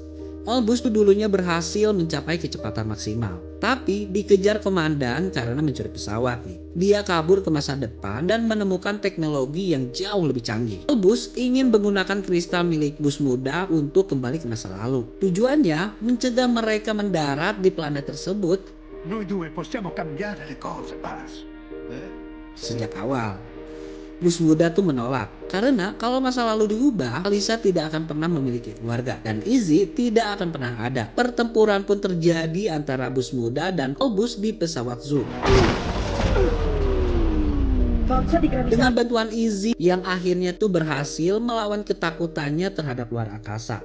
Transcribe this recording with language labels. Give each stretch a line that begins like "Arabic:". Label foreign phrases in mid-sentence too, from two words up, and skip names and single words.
Indonesian: Olbus tuh dulunya berhasil mencapai kecepatan maksimal, tapi dikejar komandan karena mencuri pesawat nih. Dia kabur ke masa depan dan menemukan teknologi yang jauh lebih canggih. Olbus ingin menggunakan kristal milik Bus muda untuk kembali ke masa lalu. Tujuannya mencegah mereka mendarat di planet tersebut
Italian: Noi due possiamo cambiare le cose, Buzz.
Indonesian: sejak awal. Bus muda tuh menolak karena kalau masa lalu diubah, Alisa tidak akan pernah memiliki keluarga dan Izzy tidak akan pernah ada. Pertempuran pun terjadi antara Bus muda dan Olbus di pesawat Zug. Dengan bantuan Izzy yang akhirnya tuh berhasil melawan ketakutannya terhadap luar angkasa.